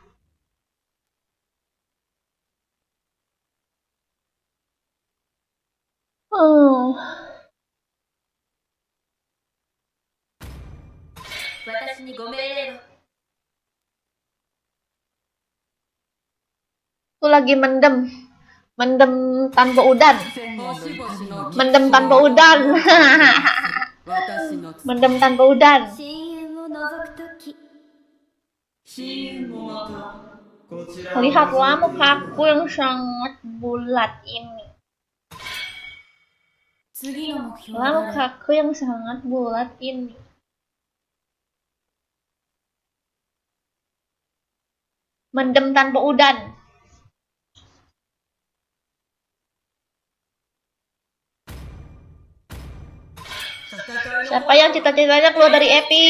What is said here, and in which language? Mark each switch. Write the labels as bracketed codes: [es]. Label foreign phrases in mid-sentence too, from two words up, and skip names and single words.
[ja] Oh. 私にご命令を。 [jv] Tuh lagi mendem tanpa udan. Mendem tanpa udan. Mendem tanpa udan. [ja] 深淵を覗くとき。 [id] Lihatlah mukaku yang sangat bulat ini. [ja] 次の目標 [id] Lihatlah [ja] は誰？ [id] mukaku yang sangat bulat ini. [jv] Mendem tanpa udan. [id] Siapa yang cita-citanya keluar dari Epic?